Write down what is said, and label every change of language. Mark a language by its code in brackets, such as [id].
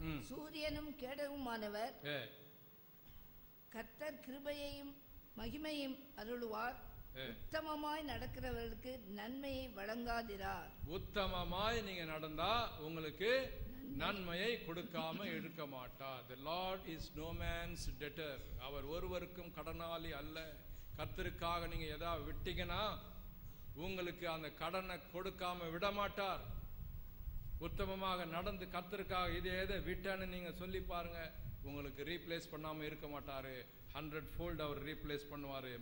[ta] சூரியனும் கேடவுமானவர், கர்த்தர் கிருபையையும் மகிமையும் அருளுவார். உத்தமமாய் நடக்கிறவர்களுக்கு நன்மையை வழங்காதிரார். உத்தமமாய் நீங்க நடந்தா உங்களுக்கு நன்மையை கொடுக்காம இருக்க மாட்டார். [en] The Lord is no man's debtor. [ta] அவர் ஒருவருக்கும் கடனாளி அல்ல. கர்த்தருக்காக நீங்க ஏதாவது விட்டீங்கன்னா உங்களுக்கு அந்த கடனை கொடுக்காம விட மாட்டார். உத்தமமாக நடந்து கர்த்தருக்காக இதை எதை விட்டேன்னு நீங்க சொல்லி பாருங்க, உங்களுக்கு ரீப்ளேஸ் பண்ணாம இருக்க மாட்டாரு. 100-fold அவர் ரீப்ளேஸ் பண்ணுவாரு.